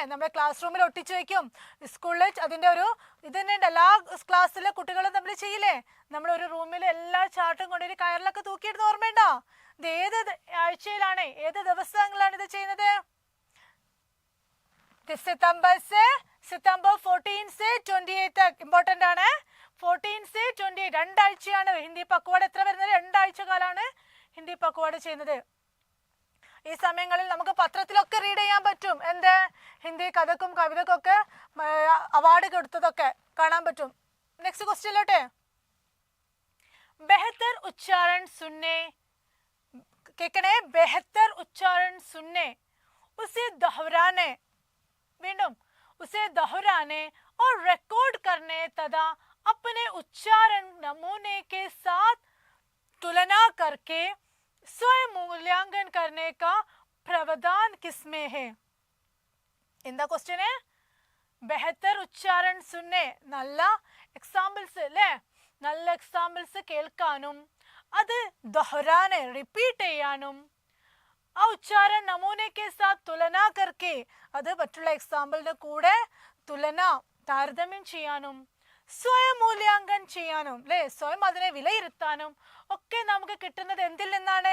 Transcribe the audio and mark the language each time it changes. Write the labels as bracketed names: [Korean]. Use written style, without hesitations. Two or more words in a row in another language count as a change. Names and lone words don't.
[Malayalam] നമ്മുടെ ക്ലാസ് റൂമിൽ ഒട്ടിച്ചു വെക്കും. സ്കൂളിൽ അതിന്റെ ഒരു ഇതന്നെ എല്ലാ ക്ലാസ്സിലെ കുട്ടികളും നമ്മൾ ചെയ്യില്ലേ? നമ്മൾ ഒരു റൂമിൽ എല്ലാ ചാർട്ടും കൊണ്ടൊരു കയറിലൊക്കെ തൂക്കിയിടുന്ന ഓർമ്മയുണ്ടോ? ഇത് ഏത് ആഴ്ചയിലാണ്, ഏത് ദിവസങ്ങളിലാണ് ഇത് ചെയ്യുന്നത്? [Hindi] सितंबर 14 से 28 तक [Malayalam] ഇമ്പോർട്ടന്റ് ആണ്. 14 से 28 രണ്ടാഴ്ചയാണ് ഹിന്ദി പക്വാട. എത്ര വരുന്നത്? രണ്ടാഴ്ച കാലാണ് ഹിന്ദി പക്വാട ചെയ്യുന്നത്. ഈ സമയങ്ങളിൽ നമുക്ക് പത്രത്തിലൊക്കെ റീഡ് ചെയ്യാൻ പറ്റും. എന്ത്? ഹിന്ദി കഥക്കും കവിതക്കും ഒക്കെ അവാർഡ് കൊടുത്തതൊക്കെ കാണാൻ പറ്റും. നെക്സ്റ്റ് ക്വസ്റ്റ്യനിലോട്ടെ. [Hindi] बेहतर उच्चारण सुनने, കേൾക്കണേ, बेहतर उच्चारण सुनने, उसे दोहराने, വീണ്ടും उसे दोहराने और रिकॉर्ड करने तथा अपने उच्चारण नमूने के साथ तुलना करके स्वयं मूल्यांकन करने का प्रावधान किसमें है? [Malayalam] എന്താ ക്വസ്റ്റ്യൻ? [Hindi] बेहतर उच्चारण सुनने, [Malayalam] നല്ല എക്സാമ്പിൾസ് അല്ലേ, നല്ല എക്സാമ്പിൾസ് കേൾക്കാനും അത് ദൊഹരാനെ റിപ്പീറ്റ് ചെയ്യാനും ആ [Hindi] उच्चारण नमूने के साथ तुलना करके, [Malayalam] അത് മറ്റുള്ള എക്സാമ്പിളിന്റെ കൂടെ തുലന താരതമ്യം ചെയ്യാനും സ്വയം മൂല്യാങ്കൻ ചെയ്യാനും അല്ലേ, സ്വയം അതിനെ വിലയിരുത്താനും ഒക്കെ നമുക്ക് കിട്ടുന്നത് എന്തിൽ നിന്നാണ്?